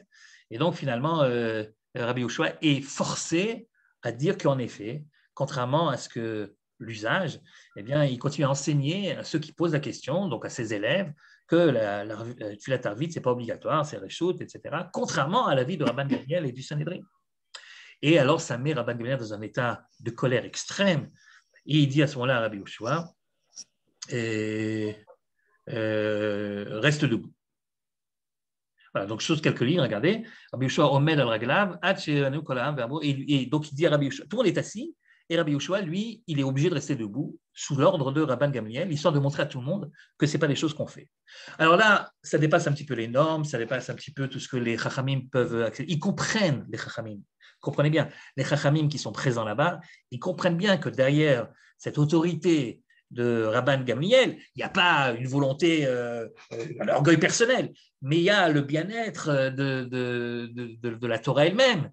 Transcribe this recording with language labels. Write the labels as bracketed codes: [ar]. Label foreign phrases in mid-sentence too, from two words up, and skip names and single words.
[fr] Et donc finalement, Rabbi Yehoshua est forcé à dire qu'en effet, contrairement à ce que l'usage, eh bien, il continue à enseigner à ceux qui posent la question, donc à ses élèves, que la [he] תפילת ערבית, [fr] ce n'est pas obligatoire, c'est reshut, etc., contrairement à l'avis de Rabban Gamliel et du Sanhédrin. Et alors, ça met Rabban Gamliel dans un état de colère extrême, et il dit à ce moment-là à Rabbi Yehoshua, reste debout. Voilà, donc, chose quelques lignes, regardez. [he] Rabbi Yehoshua עומד על רגליו, [fr] et donc il dit à Rabbi Yehoshua, tout le monde est assis, et Rabbi Yehoshua, lui, il est obligé de rester debout sous l'ordre de Rabban Gamliel, histoire de montrer à tout le monde que ce n'est pas des choses qu'on fait. Alors là, ça dépasse un petit peu les normes, ça dépasse un petit peu tout ce que les chachamim peuvent accepter. Ils comprennent, les chachamim. Comprenez bien, les chachamim qui sont présents là-bas, ils comprennent bien que derrière cette autorité de Rabban Gamliel, il n'y a pas une volonté, un orgueil personnel, mais il y a le bien-être de la Torah elle-même.